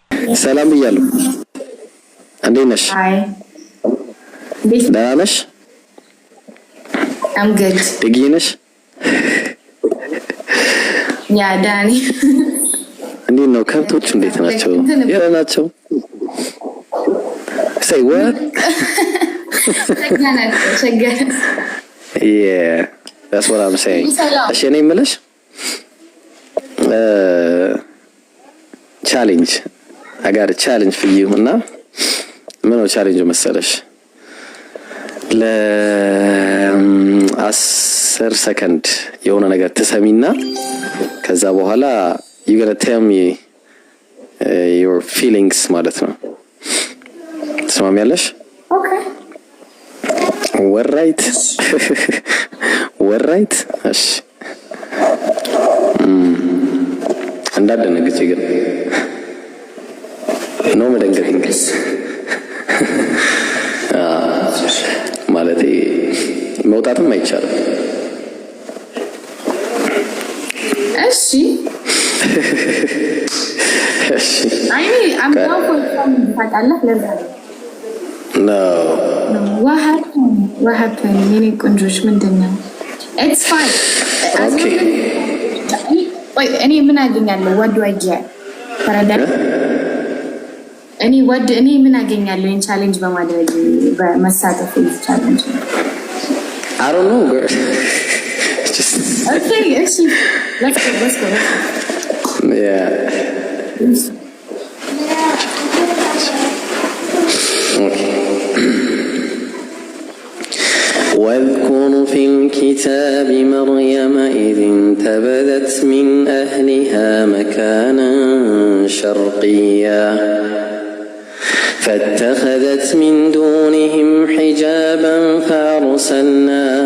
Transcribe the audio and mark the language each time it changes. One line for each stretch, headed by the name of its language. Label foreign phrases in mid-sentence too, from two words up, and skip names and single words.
Amharic: ሰላም ብያለሁ። እንዴት ነሽ? አይ ደህና ነሽ?
English: I'm good.
Amharic: ደግ ነሽ? ያ ዳኒ እንዴት ነው? ከብቶቹ እንዴት ናቸው? የት ናቸው?
English: Say what? Yeah, that's what I'm saying.
Amharic: እሺ እኔ የምልሽ challenge.
English: I got a challenge for you
Amharic: እና ምን ነው ቻሌንጅ መሰለሽ? ለ10 ሰከንድ የሆነ ነገር ትሰሚና ከዛ በኋላ
English: you gonna tell me your feelings
Amharic: ማለት ነው። ትሰማሚያለሽ?
English: Okay. alright alright
Amharic: እሺ እንዳደነግጭ ግን ነው መደንገጥ እንግዲህ ማለቴ መውጣትም አይቻልም። እሺ እሺ አይ አምጣው ታውቃለህ ለዛ ነው
English: what happened
Amharic: የኔ ቆንጆች ምንድነው?
English: It's fine. Okay.
Amharic: እኔ ምን አገኛለሁ?
English: what do I get?
Amharic: ተረዳኝ። እኔ ምን አገኛለሁ? ይሄን ቻሌንጅ በማድረግ በመሳተፍ ቻሌንጅ
English: I don't know girl. Just okay actually let's go. Yeah. Okay.
Arabic: واذكر في الكتاب مريم إذ انتبذت من أهلها مكانا شرقيا فاتخذت من دونهم حجابا فأرسلنا